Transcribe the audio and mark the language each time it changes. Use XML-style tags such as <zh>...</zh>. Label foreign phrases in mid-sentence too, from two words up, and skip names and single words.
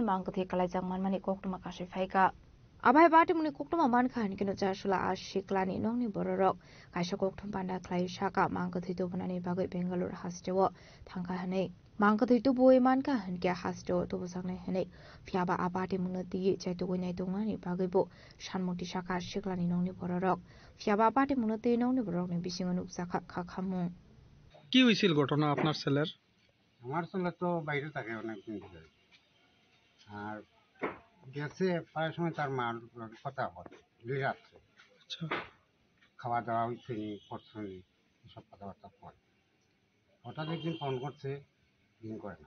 <brx>मांगथि कलायजां मानमानि कोकटमा कासि फाइका आबाय बाटिमुनि कोकटमा मानखा हनकिनो जासुला आ शिकलानि नंनि बररक कायसा कोकटम पान्दा खलाय साका मांगथि तबनानि बागै बेंगालुर हास्टेव थांखा हनै मांगथि तबुय मानखा हनके हास्टेव तबसांनाय हनै फियाबा आबाति मुनति चाइतुगुनाय दंनानि बागैबो सानमति साका शिकलानि नंनि बररक फियाबा आबाति मुनति नंनि बररकनि बिसिङनु जाखा खाखामु</brx> <bn>কি হয়েছিল ঘটনা আপনার ছেলের? আমার ছেলে তো বাইরে থাকে অনেক দিন ধরে, আর গেছে প্রায় সময় তার মার কথা বলে রাত্রে। আচ্ছা, খাওয়া দাওয়া হয়েছে নি, করছে নি, এসব কথাবার্তা পরে হঠাৎ একদিন ফোন করছে, দিন করে না।</bn>